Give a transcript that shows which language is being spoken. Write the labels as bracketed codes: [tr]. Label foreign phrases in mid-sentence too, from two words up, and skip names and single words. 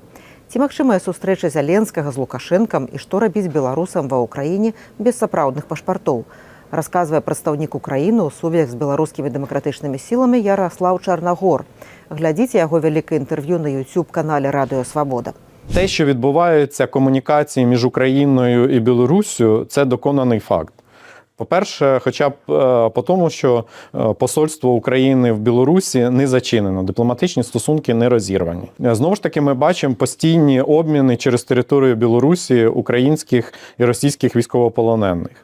[be] Ці магчымая сустрэча Зяленскага з Лукашэнкам і што рабіць беларусам ва ўкраіне без сапраўдных пашпартоў, расказвае прадстаўнік Украіны ў сувязях з беларускімі дэмакратычнымі сіламі Яраслаў Чарнагор. Глядзіце яго вялікае інтэрв'ю на YouTube-канале Радыё Свабода. [uk] Те, що відбувається комунікації між Україною і Білоруссю, це доконаний факт. По-перше, хоча б по тому, що посольство України в Білорусі не зачинено, дипломатичні стосунки не розірвані. Знову ж таки, ми бачимо постійні обміни через територію Білорусі українських і російських військовополонених.